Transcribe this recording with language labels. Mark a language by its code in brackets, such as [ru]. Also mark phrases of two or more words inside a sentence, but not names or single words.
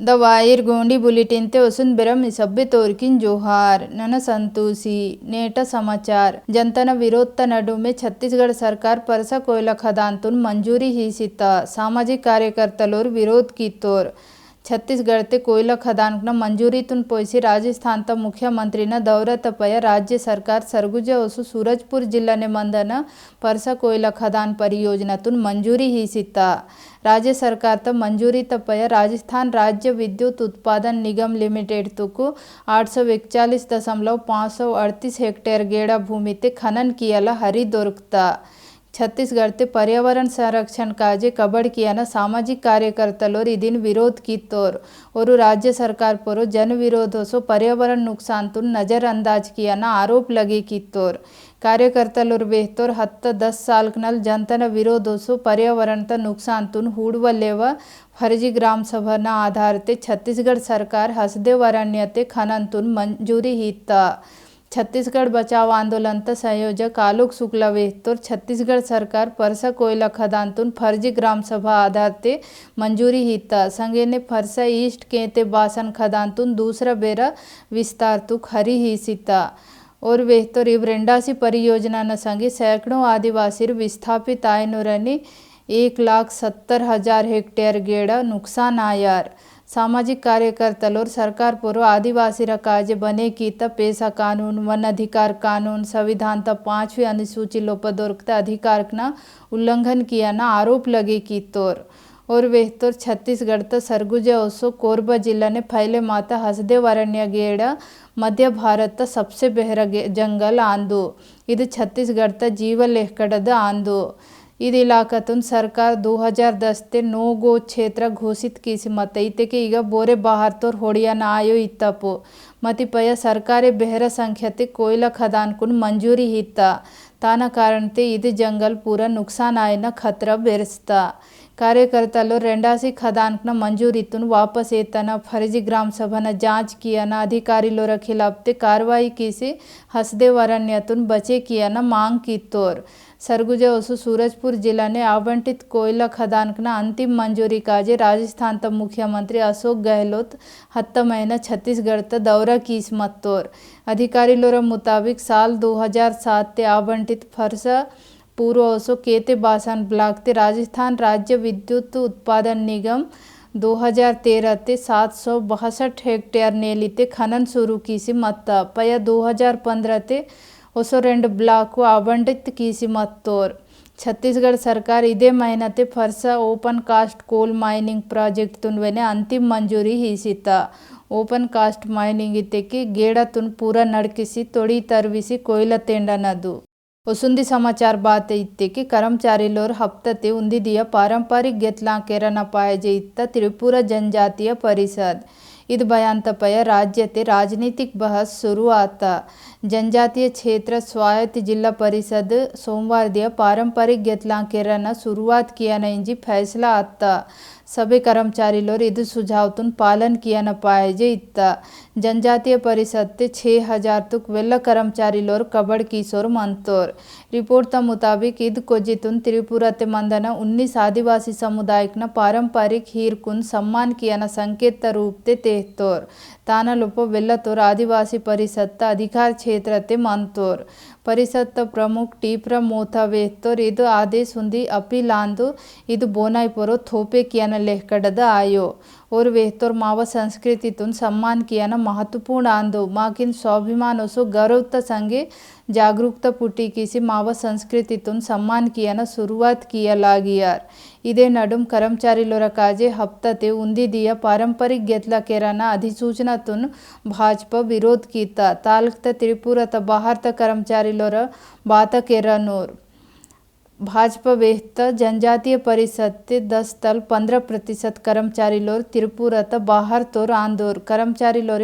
[gon] द वायर गोंडी बुलेटिन ते वसुन बेरम सभ्य तोरकिन जोहार नन संतोषी नेट समाचार जनता विरोध त नडु में छत्तीसगढ़ सरकार परसा कोयला खदान तुन मंजूरी ही सीता सामाजिक कार्यकर्तलोर विरोध की तोर छत्तीसगढ़ ते कोयला खदान मंजूरी तुन पोयसी राजस्थान त मुख्यमंत्री न दौरा तपया राज्य सरकार सरगुजा वसु सूरजपुर जिला ने मंदन परसा कोयला खदान परियोजना तुन मंजूरी ही सीता राज्य सरकार त मंजूरी तपया राजस्थान राज्य विद्युत उत्पादन निगम लिमिटेड तुकु 841.538 हेक्टेयर गेड़ा भूमि ते खनन कियाला हरी दोरकता छत्तीसगढ़ ते पर्यावरण संरक्षण काजे कबड़ किया न सामाजिक कार्यकर्तलोर इदिन विरोध की तोर और राज्य सरकार पर जन विरोध सो पर्यावरण नुकसान तुन नजरअंदाज किया न आरोप लगे की तोर कार्यकर्तलोर बेहतोर 10 साल नल जनतन विरोध सो पर्यावरण त नुकसान तुन हूड़व लेव फर्जी ग्राम सभा न आधार ते छत्तीसगढ़ सरकार हसदेव अरण्य ते खनन तुन मंजूरी हिता छत्तीसगढ़ बचाव आंदोलन त संयोजक आलोक शुक्ला वेहतोर छत्तीसगढ़ सरकार परसा कोयला खदान तुन फर्जी ग्राम सभा आधार ते मंजूरी हिता संगे ने फरसा ईस्ट केते बासन खदान तुन दूसरा बेरा विस्तार तुक हरी ही सीता और वेहतोर इवरेंडासी परियोजना न संगे सैकड़ों आदिवासी विस्थापित आयनुरनी 1,70,000 हेक्टेयर गेड़ा नुकसान आयार सामाजिक कार्यकर्तलोर सरकार पुरो आदिवासी काजे बने की त पेशा कानून वन अधिकार कानून संविधान त 5वीं अनुसूची लोपदोरकता अधिकार न उल्लंघन किया न आरोप लगे की तोर और वेहतोर छत्तीसगढ़ त सरगुजा ओसो कोरबा जिला ने फैले माता हसदेव अरण्य गेड़ा मध्य भारत त सबसे बेहरा जंगल आंदो इद छत्तीसगढ़ त जीव लेहकड़द आंदो इद इलाकतुन सरकार 2010 ते 9 गो क्षेत्र घोषित किसी मतईते के ईगा बोरे बाहर तोर होडियन आयो इत्तपु मतिपय सर्कारे बेहर संख्यते कोयला खदान कुन मंजूरी हिता ताना कारण ते इद जंगल पूरा नुकसान आए न खतरा बेरसता कार्यकर्तालो रेंडासी खदान न मंजूरीतुन वापस येताना फर्जी ग्राम सभा न जांच किया न अधिकारी लोर खिलाफ ते कार्रवाई की से हसदेव अरण्यतुन बचे किया न मांग की तोर सरगुजा वसु सूरजपुर जिला ने आवंटित कोयला खदान न अंतिम मंजूरी काजे राजस्थान त मुख्यमंत्री अशोक गहलोत 10 महीना छत्तीसगढ़ त दौरा कीस मत्तोर अधिकारी लोर मुताबिक साल 2007 ते आवंटित फरसा पूर्व ओसो केते बासन ब्लॉक ते राजस्थान राज्य विद्युत उत्पादन निगम 2013 ते 762 हेक्टेयर नेली ते खनन शुरू कीसी मत्ता पया 2015 ते ओसो 2 ब्लॉक को आवंटित कीसी मत्तोर छत्तीसगढ़ सरकार इदे महीना ते फरसा ओपन कास्ट कोल माइनिंग प्राजेक्ट तुनवेने अंतिम मंजूरी ही सीता ओपन कास्ट माइनिंग इते की गेड़ा तुन पूरा नड़किसी तोड़ी तरविसी कोयला तेंडा नदु वसुंदी समाचार बात इत्ते कि कर्मचारी लोर हफ्ते उंदी दिया पारंपरिक गेतला केरन पायजे इत्ता त्रिपुरा जनजातीय परिषद इद बयान तपया राज्य ते राजनीतिक बहस शुरू आता जनजातीय क्षेत्र स्वायत्त जिला परिषद सोमवार दिया पारंपरिक गेतला केरन शुरुआत किया न इंजी फैसला आता सभी कर्मचारी लोर इद सुझाव तुन पालन किया न पाएजे इत्ता जनजातीय परिषद ते 6,000 तुक वेल्ला कर्मचारी लोर कबड़ किशोर मंतोर रिपोर्ट त मुताबिक इद कोजितुन त्रिपुरा ते मंदन 19 आदिवासी समुदाय न पारंपरिक हीरकुन सम्मान किया न संकेत रूप ते तेहतोर ताना लोप वेल्लतोर आदिवासी परिषद त अधिकार क्षेत्र ते मंतोर परिषद त प्रमुख टीप्र मोथा वेहतोर इद आदेश हुंदी अपील आंदो इद बोनाई परो थोपे किया न लेहकड़द आयो और वेहतोर माव संस्कृति तुन सम्मान किया न महत्वपूर्ण आंदो माकिन स्वाभिमान ओसो गौरव त संगे जागरूकता पुटी किसी माव संस्कृति तुन सम्मान किया न शुरुआत किया लागियार इदे नडुम कर्मचारी लोर काजे हफ्ता ते उंदी दिया पारंपरिक गेतला केराना अधिसूचना तुन भाजपा विरोध कीता तालक त त्रिपुरा त बाहर त कर्मचारी लोर बात केरानोर भाजपा वेहता जनजातीय परिषद ते 10 तल 15% कर्मचारी लोर त्रिपुरा त बाहर तोर आंदोर कर्मचारी लोरिन